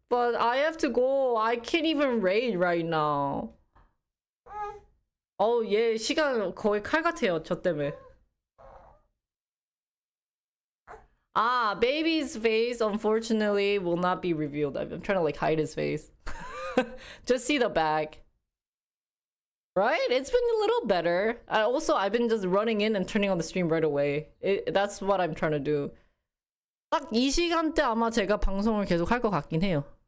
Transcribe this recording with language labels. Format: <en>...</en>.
<en>But I have to go. I can't even raid right now.</en> <ko>얘 시간 거의 칼 같아요, 저 때문에.</ko> <en>Baby's face, unfortunately, will not be revealed. I'm trying to, like, hide his face. Just see the back. Right? It's been a little better. I've been just running in and turning on the stream right away. That's what I'm trying to do.</en> <ko>딱 이 시간대 아마 제가 방송을 계속 할 것 같긴 해요.</ko>